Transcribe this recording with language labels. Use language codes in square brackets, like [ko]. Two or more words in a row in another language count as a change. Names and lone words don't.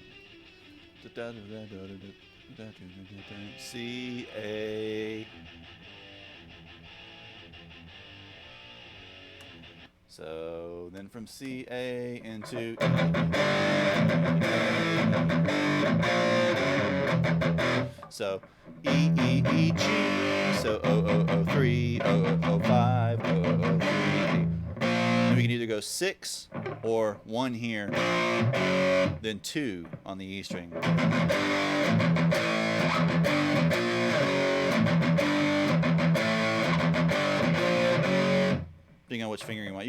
[en] C, A. So then from C, A into so E, E, E, G. So O, O, O, 3, O, O, 5, O, O, 3. And we can either go 6 or 1 here, then 2 on the E string. Depending on which fingering you want.